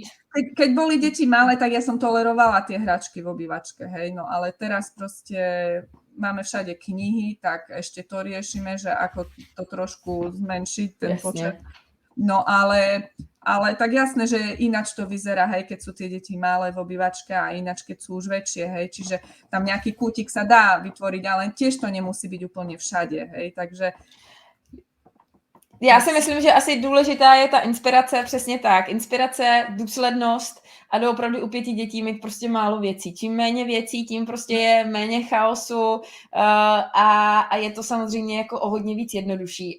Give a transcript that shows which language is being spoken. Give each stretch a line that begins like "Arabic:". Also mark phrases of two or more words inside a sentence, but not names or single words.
Slovak: Keď boli deti malé, tak ja som tolerovala tie hračky v obývačke, hej, no ale teraz proste máme všade knihy, tak ešte to riešime, že ako to trošku zmenšiť, ten počet. No ale tak jasné, že ináč to vyzerá, hej, keď sú tie deti malé v obývačke a ináč, keď sú už väčšie, hej, čiže tam nejaký kútik sa dá vytvoriť, ale tiež to nemusí byť úplne všade, hej, takže...
Czech: Já si myslím, že asi důležitá je ta inspirace, přesně tak. Inspirace, důslednost a doopravdy u 5 dětí mít prostě málo věcí. Čím méně věcí, tím prostě je méně chaosu a je to samozřejmě jako o hodně víc jednodušší.